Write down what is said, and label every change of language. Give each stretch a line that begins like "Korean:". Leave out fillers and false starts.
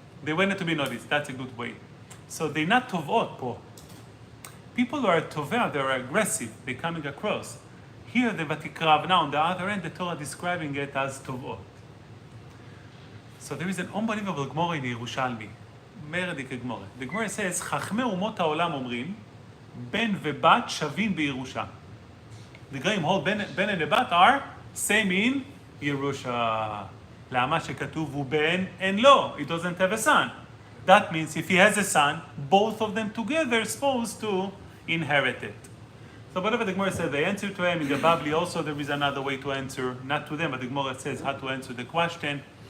English: they wanted to be noticed. That's a good way. So they're not tovot po. People who are toveh, they're aggressive. They're coming across. Here, the vatikravna, on the other end, the Torah describing it as tovot. So there is an unbelievable Gemara in Yerushalmi. Meredik Gemara. The Gemara says,
Hebrew: חכמי אומות העולם אומרים, בן ובת שווים בירושה.
English: The Goyim hold Ben and the Bat are same in Yerusha.
Hebrew: למה שכתוב הוא בן
English: and lo, it doesn't have a son. That means if he has a son, both of them together are supposed to inherit it. So whatever the Gemara said, they answer to him. In the Babli also there is another way to answer, not to them, but the Gemara says how to answer the question.